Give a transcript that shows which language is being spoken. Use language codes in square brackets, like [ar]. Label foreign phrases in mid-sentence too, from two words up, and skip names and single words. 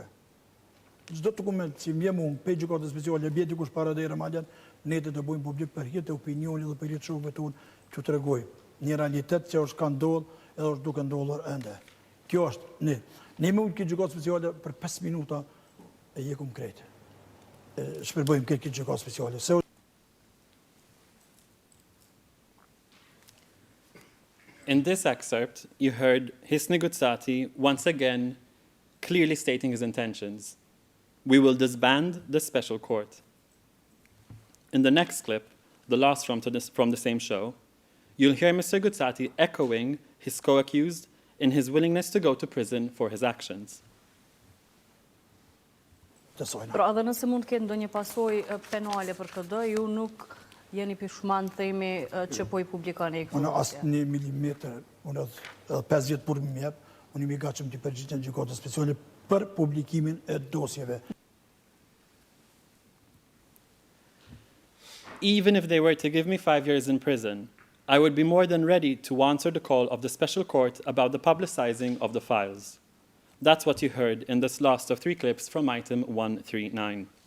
[sq] Çdo dokument që vjen unë pe gjykatë speciale bie dikush para derë madje ne të bëjmë publik për hir të opinionit dhe për hir të shokëve tonë që tregoj një realitet që është ka ndodhur edhe është duke ndodhur ende. Kjo është ne. Ne mund të gjykatë speciale për 5 minuta e jekum krejt. Shpërbëjmë këtë gjykatë speciale. [en] In this excerpt, you heard Hisni Gucati once again clearly stating his intentions. We will disband the special court. In the next clip, the last from the same show, you'll hear Mr. Gucati echoing his co-accused in his willingness to go to prison for his actions. [sq] Pra edhe nëse mund të ketë ndonjë pasojë penale për këtë, ju nuk jeni pishman themi që po I publikoni këtë. Unë as 1 milimetër, unë edhe 5 vjet për më jep, unë jam I gatshëm të përgjigjem gjykatës speciale për publikimin e dosjeve. [en] Even if they were to give me 5 years in prison, I would be more than ready to answer the call of the special court about the publicizing of the files. That's what you heard in this last of 3 clips from item 139.